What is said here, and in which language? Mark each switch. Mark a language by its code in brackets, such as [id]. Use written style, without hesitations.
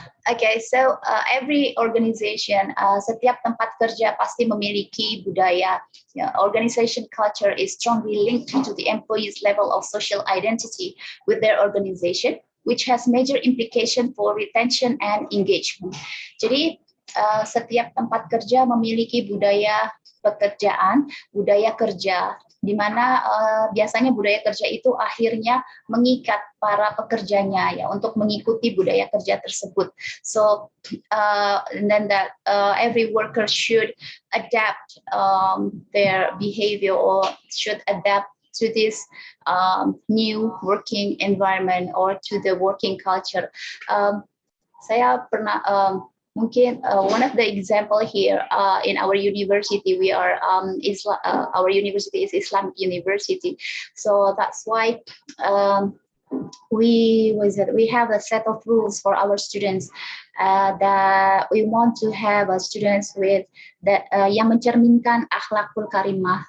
[en] Okay, so every organization, [id] setiap tempat kerja pasti memiliki budaya. [en] Organization culture is strongly linked to the employee's level of social identity with their organization, which has major implication for retention and engagement. Jadi [id] setiap tempat kerja memiliki budaya pekerjaan, budaya kerja, di mana biasanya budaya kerja itu akhirnya mengikat para pekerjanya ya untuk mengikuti budaya kerja tersebut. [en] So and then that every worker should adapt their behavior or should adapt to this new working environment or to the working culture. [id] Saya pernah mungkin [en] one of the example here in our university, we are our university is Islamic university, so that's why we have a set of rules for our students that we want to have students with that [id] yang mencerminkan akhlakul karimah.